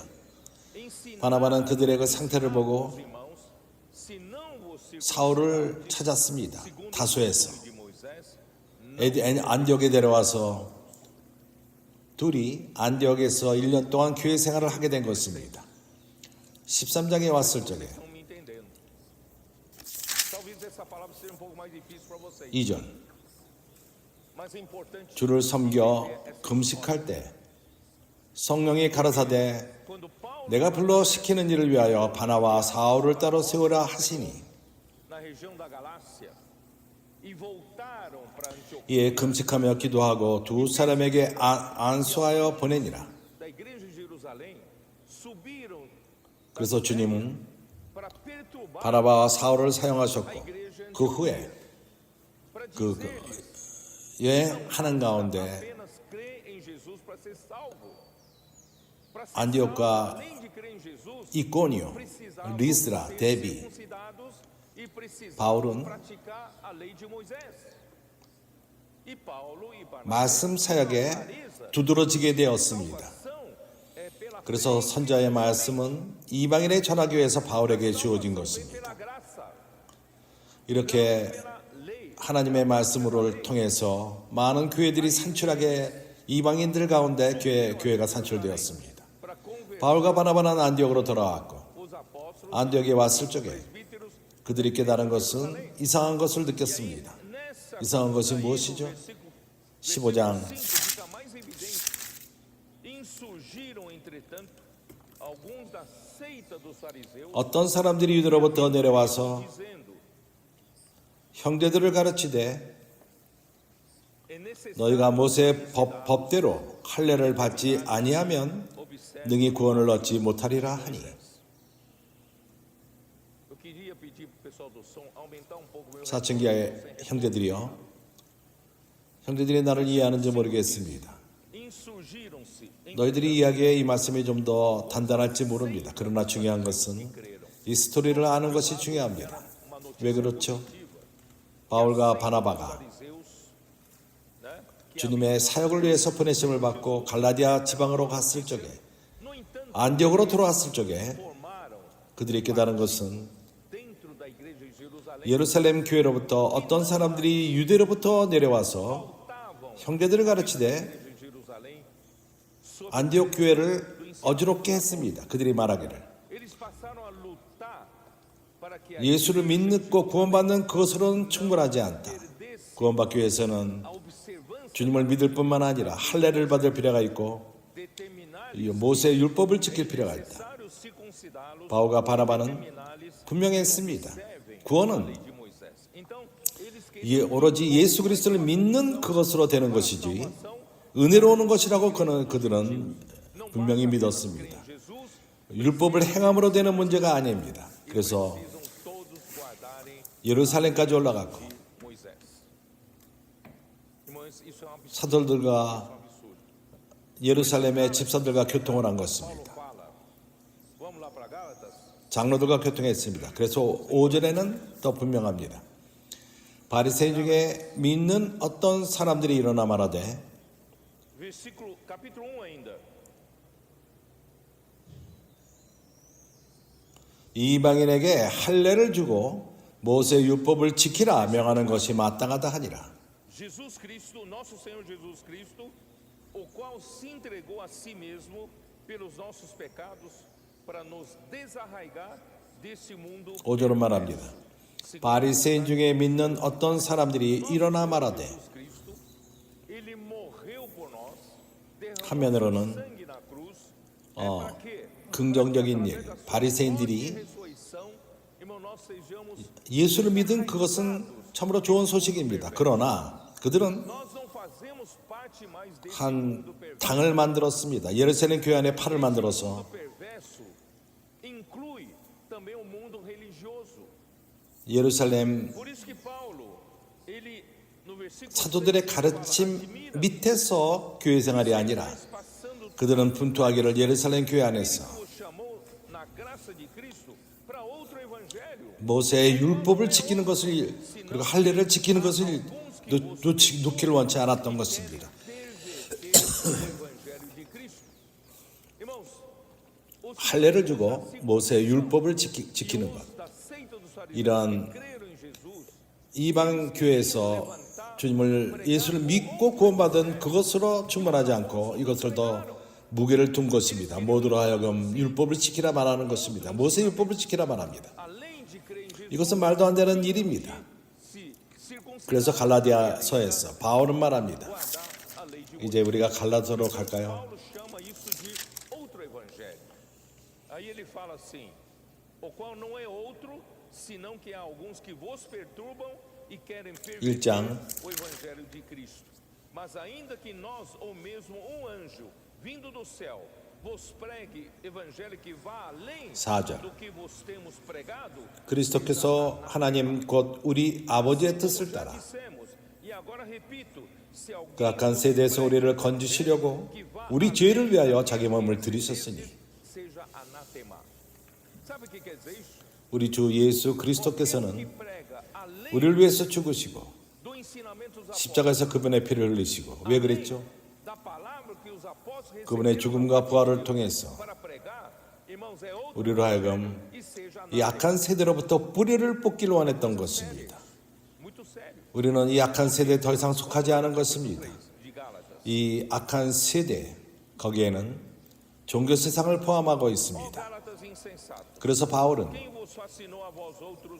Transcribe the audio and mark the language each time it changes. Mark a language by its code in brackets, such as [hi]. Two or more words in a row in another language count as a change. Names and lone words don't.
[ko] 바나바는 그들의 그 상태를 보고 사울을 찾았습니다. 다소에서 안디옥에 데려와서 둘이 안디옥에서 1년 동안 교회 생활을 하게 된 것입니다. 13장에 왔을 적에 [pt] Estão me entendendo. Talvez essa palavra seja pouco mais difícil para vocês. [ko] 2절 [pt] Mas é importante [ko] 주를 섬겨 금식할 때 성령이 가라사대 [pt] quando Paulo [ko] 내가 불러 시키는 일을 위하여 바나와 사울을 따로 세우라 하시니 [pt] na região da Galácia e voltaram para Antioquia [ko] 이에 금식하며 기도하고 두 사람에게 안수하여 보내니라. [pt] da igreja de Jerusalém subiram [ko] 그래서 주님은 [pt] para perturbar [ko] 바나바와 사울을 사용하셨고 [pt] a igreja [ko] 그 후에 [pt] para [ko] 그 [pt] dizer [ko] 여행하는 가운데 [pt] apenas crê em Jesus para ser salvo. Para ser [ko] 안디옥과 [pt] salvo, além de crer em Jesus, [ko] 이꼬니오, [pt] precisavam [ko] 리스라, [pt] ser [ko] 데비, [pt] circuncidados e precisavam [ko] 바울은 [pt] praticar a lei de Moisés. E Paulo e Barnabé [ko] 말씀 사역에 두드러지게 되었습니다. [pt] salvação é pela [ko] 그래서 선자의 말씀은 이방인에 전하기 위해서 바울에게 주어진 것입니다. [pt] pela graça, [ko] 이렇게 [pt] pela lei. [ko] 하나님의 말씀을 통해서 많은 교회들이 산출하게 이방인들 가운데 교회가 산출되었습니다. [pt] Para converter [ko] 바울과 바나바는 안디옥으로 돌아왔고 [pt] os apóstolos, [ko] 안디옥에 왔을 적에 [pt] presbíteros, [ko] 그들이 깨달은 것은 이상한 것을 느꼈습니다. [pt] nessa [ko] 이상한 것이 [pt] daí, no [ko] 무엇이죠? [pt] versículo [ko] 15장 [pt] 5 fica mais evidente. Insurgiram, entretanto, alguns da seita dos fariseus, [ko] 어떤 사람들이 유대로부터 내려와서 [pt] dizendo: [ko] 형제들을 가르치되 [pt] é necessário [ko] 너희가 모세의 법대로 할례를 받지 아니하면 [pt] observar. [ko] 능히 구원을 얻지 못하리라 하니 [pt] Eu queria pedir para o pessoal do som aumentar um pouco o meu [ko] 사층기의 형제들이여 형제들이 나를 이해하는지 모르겠습니다. [pt] Insurgiram-se, [ko] 너희들이 이야기에 이 말씀이 좀 더 단단할지 모릅니다. 그러나 중요한 것은 이 스토리를 아는 것이 중요합니다. 왜 그렇죠? 바울과 바나바가 [pt] fariseus, né? Que [ko] 주님의 사역을 위해서 보내심을 받고 갈라디아 지방으로 갔을 적에 [pt] no entanto [ko] 안디옥으로 돌아왔을 적에 [pt] formaram [ko] 그들이 깨달은 것은 [pt] dentro da igreja de Jerusalém [ko] 예루살렘 교회로부터 어떤 사람들이 유대로부터 내려와서 [pt] estavam [ko] 형제들을 가르치되 [pt] na igreja de Jerusalém sob [ko] 안디옥 교회를 어지럽게 했습니다. 그들이 말하기를 [pt] eles passaram a lutar para que a [ko] 예수를 믿고 구원받는 그것으로는 충분하지 않다. [pt] perdesse [ko] 구원받기 위해서는 [pt] a observância [ko] 주님을 믿을 뿐만 아니라 할례를 받을 필요가 있고 [pt] determinar [ko] 이 모세의 율법을 지킬 필요가 있다. [pt] necessário circuncidá-los [ko] 바울과 바나바는 [pt] determinar-lhes [ko] 분명했습니다. [pt] servem [ko] 구원은 [pt] a lei de Moisés. Então, eles [ko] 오로지 예수 그리스도를 믿는 그것으로 되는 것이지 은혜로 오는 것이라고 그들은 분명히 믿었습니다. [pt] Jesus [ko] 율법을 행함으로 되는 문제가 아닙니다. 그래서 [pt] precisam todos guardarem [ko] 예루살렘까지 올라갔고 [pt] Moisés. Irmãos, isso é um absurdo. [ko] 사도들과 예루살렘의 집사들과 교통을 한 것입니다. [pt] Fala. Vamos lá para Gálatas? [ko] 장로들과 교통했습니다. 그래서 5절에는 더 분명합니다. 바리새인 중에 믿는 어떤 사람들이 일어나 말하되 [pt] Capítulo 1 ainda. [ko] 이방인에게 할례를 주고 모세 율법을 지키라 명하는 것이 마땅하다 하니라. [pt] Jesus Cristo, nosso Senhor Jesus Cristo, o qual se entregou a si mesmo pelos nossos pecados para nos desarraigar desse mundo. [ko] 5절은 말합니다. 바리새인 중에 믿는 어떤 사람들이 일어나 말하되 [pt] Jesus Cristo, ele morreu por nós, derramou [ko] 한면으로는 [pt] sangue na cruz. Para quê? [ko] 긍정적인 일, 바리새인들이 [pt] Ressurreição, irmão, nós sejamos. [ko] 예수를 믿은 그것은 참으로 좋은 소식입니다. 그러나 그들은 [pt] Nós não fazemos parte mais desse [ko] 한 [pt] mundo perverso. [ko] 당을 만들었습니다. 예루살렘 교회 안에 팔을 만들어서 [pt] O perverso inclui também o mundo religioso. [ko] 예루살렘 [pt] Por isso que Paulo, ele no versículo [ko] 사도들의 [pt] 6, [ko] 가르침 밑에서 교회 생활이 아니라 [pt] passando [ko] 그들은 분투하기를 예루살렘 교회 안에서 [pt] o chamou na graça de Cristo para outro evangelho. [ko] 모세의 율법을 지키는 것을 그리고 할례를 지키는 것을 놓기를 원치 않았던 것입니다. [pt] Desde o evangelho de Cristo. Irmãos, os [ko] 할례를 주고 모세의 율법을 지키는 것. [pt] da seita dos fariseus [ko] 이러한 [pt] que creram em Jesus [ko] 이방 교회에서 주님을 예수를 믿고 구원받은 그것으로 충분하지 않고 이것을 더 무게를 둔 것입니다. 모두로 하여금 율법을 지키라 말하는 것입니다. 모세 율법을 지키라 말합니다. [pt] além de crer em Jesus, [ko] 이것은 말도 안 되는 일입니다. [pt] se circuncidar, [ko] 그래서 갈라디아서에서 바울은 말합니다. [pt] guardar a lei de [ko] 이제 우리가 갈라디아서로 갈까요? [pt] Paulo chama isso de outro evangelho. Aí ele fala assim: o qual não é outro, senão que há alguns que vos perturbam e querem perverter [ko] 1장 [pt] o evangelho de Cristo. Mas ainda que nós ou mesmo anjo vindo do céu vos pregue evangelho que vá além [ko] 4절 [pt] do que vos temos pregado, [ko] 그리스도께서 하나님 곧 우리 아버지의 뜻을 [pt] já [ko] 따라 [pt] dissemos, e agora repito, se alguém [ko] 그 악한 세대에서 우리를 건지시려고 우리 죄를 위하여 자기 몸을 들이셨으니 [pt] seja anatema. Sabe o que quer dizer isso? [ko] 우리 주 예수 [pt] Que [ko] 그리스도께서는 [pt] prega além [ko] 우리를 위해서 죽으시고 [pt] do ensinamento dos apóstolos, [ko] 십자가에서 그분의 피를 흘리시고 왜 그랬죠? [pt] da palavra que os apóstolos [ko] 그분의 [pt] receberam [ko] 죽음과 부활을 통해서 [pt] para pregar, irmãos, é outro [ko] 우리로 하여금 [pt] e seja [ko] 이 악한 세대로부터 뿌리를 뽑기를 원했던 것입니다. [pt] muito sério. [ko] 우리는 이 악한 세대에 더 이상 속하지 않은 것입니다. [pt] De Gálatas. [ko] 이 악한 세대 거기에는 종교 세상을 포함하고 [pt] Ó [ko] 있습니다. [pt] Gálatas insensatos, [ko] 그래서 바울은 [pt] quem vos fascinou a vós outros